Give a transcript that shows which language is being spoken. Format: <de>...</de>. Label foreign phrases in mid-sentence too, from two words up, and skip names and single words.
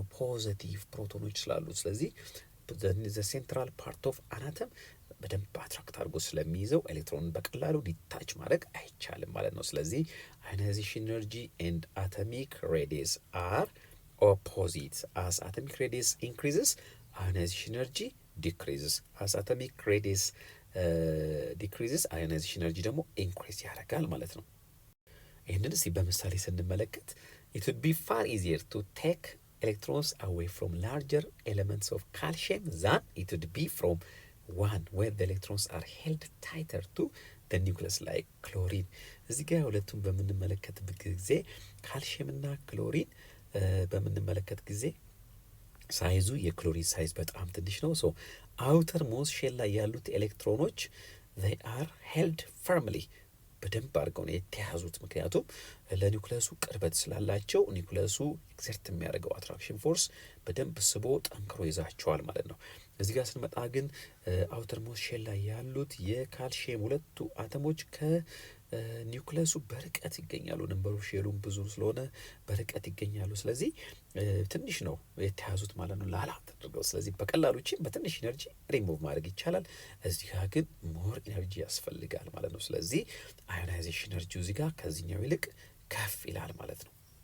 <am>ፖዘቲቭ ፕሮቶኖች ስላሉት ስለዚህ</am> <en>the central part of an atom</en> <am>በደንብ አትራክት አድርጎ ስለሚይዘው ኤሌክትሮንን በቀላሉ ዲታች ማድረግ አይቻልም ማለት ነው። ስለዚህ</am> <en>ionization energy and atomic radius are opposite. as atomic radius increases ionization energy decreases. as atomic radius decreases ionization energy</en> <am>ደግሞ ኢንክሪዝ ያደርጋል ማለት ነው። ይህንን እስቲ በምሳሌ ስንመለከት</am> <en>it would be far easier to take electrons away from larger elements of calcium than it would be from one where the electrons are held tighter to the nucleus like chlorine.</en> <am>እዚህ ጋር ሁለቱም በምንመለከትበት ጊዜ ካልሽየም እና ክሎሪን በምንመለከት ጊዜ ሳይዙ የክሎሪን ሳይዝ በጣም ትንሽ ነው።</am> <en>so outermost shell</en> <am>ላይ ያሉት ኤሌክትሮኖች</am> <en>they are held firmly</en> <am>በደንብ አድርገው ነው የተያዙት። ምክንያቱም ለኒውክለሱ ቅርበት ስላላቸው ኒውክለሱ ኤክሰርት የሚያደርገው</am> <en>attraction force</en> <am>በደንብ ስቦ ጠንክሮ ይዛቸዋል ማለት ነው። እዚህ ጋር ስንመጣ ግን</am> <en>outermost shell</en> <am>ላይ ያሉት የካልሽየም ሁለቱ አተሞች ከኒውክለሱ በርቀት ይገኛሉ። ነምበሩ ሼሉም ብዙ ስለሆነ በርቀት ይገኛሉ። ስለዚህ ትንሽ ነው የተያዙት ማለት ነው ላላ ተደርገው። ስለዚህ በቀላሉ ቺን በትንሽ ኢነርጂ ሪሙቭ ማድረግ ይቻላል። እዚህ ጋር ግን</am> <en>more energy</en> <am>ያስፈልጋል ማለት ነው። ስለዚህ አዮናይዜሽን ኤነርጂው እዚህ ጋር ከዚህኛው ይልቅ ከፍ ይላል ማለት ነው።</am>